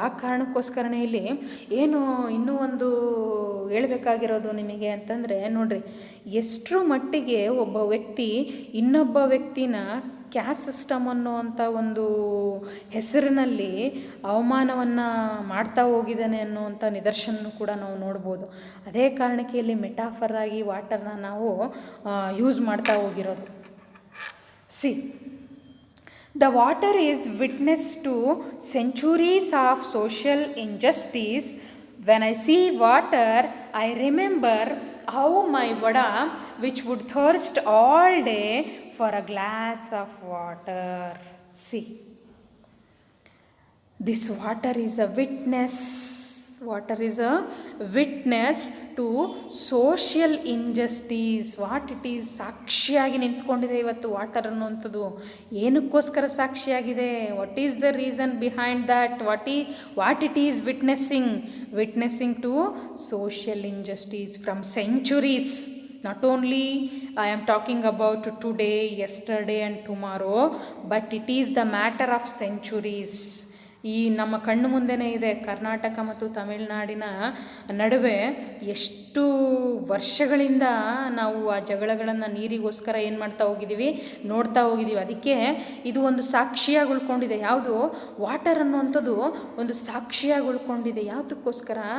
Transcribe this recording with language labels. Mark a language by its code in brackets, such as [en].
[kn] ಆ ಕಾರಣಕ್ಕೋಸ್ಕರನೇ ಇಲ್ಲಿ ಏನು ಇನ್ನೂ ಒಂದು ಹೇಳಬೇಕಾಗಿರೋದು ನಿಮಗೆ ಅಂತಂದರೆ, ನೋಡ್ರಿ, ಎಷ್ಟರ ಮಟ್ಟಿಗೆ ಒಬ್ಬ ವ್ಯಕ್ತಿ ಇನ್ನೊಬ್ಬ ವ್ಯಕ್ತಿನ ಕ್ಯಾಸ್ಟ್ ಸಿಸ್ಟಮ್ ಅನ್ನೋವಂಥ ಒಂದು ಹೆಸರಿನಲ್ಲಿ ಅವಮಾನವನ್ನು ಮಾಡ್ತಾ ಹೋಗಿದ್ದಾನೆ ಅನ್ನೋವಂಥ ನಿದರ್ಶನ ಕೂಡ ನಾವು ನೋಡ್ಬೋದು. ಅದೇ ಕಾರಣಕ್ಕೆ ಇಲ್ಲಿ ಮೆಟಾಫರ್ ಆಗಿ ವಾಟರ್ನ ನಾವು ಯೂಸ್ ಮಾಡ್ತಾ ಹೋಗಿರೋದು. [en] See, the water is witness to centuries of social injustice. When I see water, I remember how my vada, which would thirst all day for a glass of water. See, this water is a witness. Water is a witness to social injustice. What it is [kn] ಸಾಕ್ಷಿಯಾಗಿ ನಿಂತ್ಕೊಂಡಿದೆ ಇವತ್ತು water ಅನ್ನುವಂಥದ್ದು. ಏನಕ್ಕೋಸ್ಕರ ಸಾಕ್ಷಿಯಾಗಿದೆ? [en] What is the reason behind that? What it is witnessing to social injustice from centuries. not only I am talking about today, yesterday and tomorrow, but it is the matter of centuries. [kn] ಈ ನಮ್ಮ ಕಣ್ಣು ಮುಂದೆನೇ ಇದೆ. ಕರ್ನಾಟಕ ಮತ್ತು ತಮಿಳುನಾಡಿನ ನಡುವೆ ಎಷ್ಟು ವರ್ಷಗಳಿಂದ ನಾವು ಆ ಜಗಳಗಳನ್ನು ನೀರಿಗೋಸ್ಕರ ಏನು ಮಾಡ್ತಾ ಹೋಗಿದ್ದೀವಿ, ನೋಡ್ತಾ ಹೋಗಿದ್ದೀವಿ. ಅದಕ್ಕೆ ಇದು ಒಂದು ಸಾಕ್ಷಿಯಾಗಿ ಉಳ್ಕೊಂಡಿದೆ. ಯಾವುದು? ವಾಟರ್ ಅನ್ನುವಂಥದ್ದು ಒಂದು ಸಾಕ್ಷಿಯಾಗಿ ಉಳ್ಕೊಂಡಿದೆ. ಯಾವುದಕ್ಕೋಸ್ಕರ?